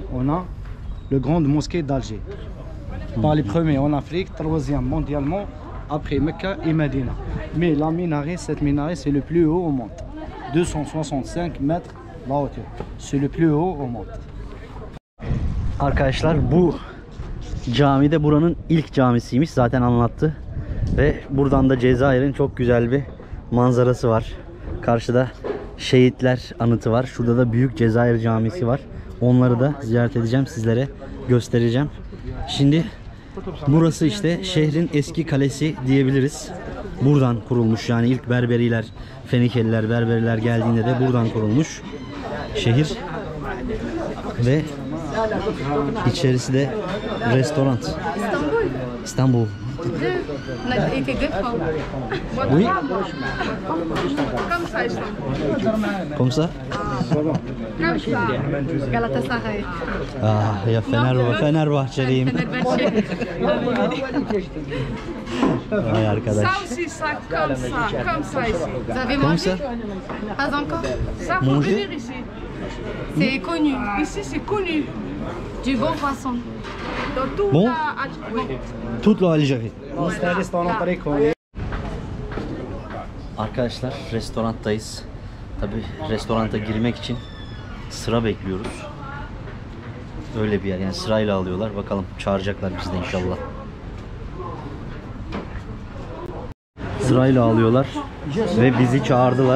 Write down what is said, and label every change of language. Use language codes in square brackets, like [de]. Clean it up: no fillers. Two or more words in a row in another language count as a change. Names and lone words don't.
[fr] On a le grande mosquée d'Alger. Par les premiers en Afrique, troisième mondialement, après Mecca et Medina. Mais la minaret, cette minaret, c'est le plus haut au monde. 265 mètres la hauteur. C'est le plus haut au monde. [tr] Arkadaşlar bu cami de buranın ilk camisiymiş, zaten anlattı. Ve buradan da Cezayir'in çok güzel bir manzarası var. Karşıda şehitler anıtı var. Şurada da Büyük Cezayir Camisi var. Onları da ziyaret edeceğim, sizlere göstereceğim. Şimdi burası işte şehrin eski kalesi diyebiliriz. Buradan kurulmuş, yani ilk Berberiler, Fenikeliler, Berberiler geldiğinde de buradan kurulmuş şehir. Ve içerisi de restoran. İstanbul. [fr] On a été 2 fois. Oui. Comme ça, Istanbul. Comme ça? Comme ça. Galatasaray. [tr] Ah ya Fenerbahçeliyim. Vay arkadaş. [fr] Ça aussi, ça comme ça. Comme ça ici. Vous avez Comme mangé? ça? Pas encore. Ça, faut Manger? venir ici. C'est connu. Ici, c'est connu. Du bon poisson. Dans tout Bon? oui. Toute l'Algérie. Là. [tr] Arkadaşlar restoranttayız. Tabi restoranta girmek için sıra bekliyoruz. Öyle bir yer, yani sırayla alıyorlar. Bakalım çağıracaklar bizi de inşallah. Sırayla alıyorlar ve bizi çağırdılar.